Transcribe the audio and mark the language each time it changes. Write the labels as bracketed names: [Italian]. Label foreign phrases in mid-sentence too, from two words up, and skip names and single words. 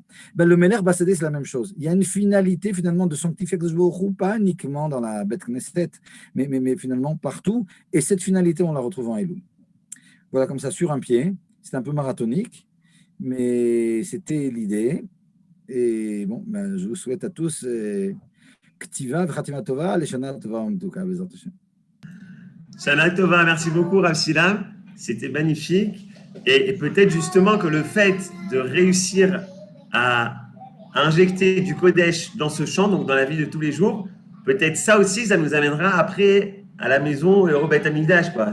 [French] Le Meler Basadé, c'est la même chose. Il y a une finalité finalement de sanctifier [Hebrew] הקדוש ברוך הוא, [French] pas uniquement dans la [Hebrew] בית כנסת, [French] mais finalement partout, et cette finalité, on la retrouve en Elul. Voilà, comme ça, sur un pied. C'est un peu marathonique, mais c'était l'idée. Et bon, je vous souhaite à tous [Hebrew] כתיבה וחתימה טובה, לשנה טובה ומתוקה, בעזרת השם. שנה טובה, [French] merci beaucoup, Rav Shila. C'était magnifique. Et peut-être justement que le fait de réussir à injecter du Kodesh dans ce champ, donc dans la vie de tous les jours, peut-être ça aussi, ça nous amènera après à la maison et au [Hebrew] בית המקדש, [French] quoi.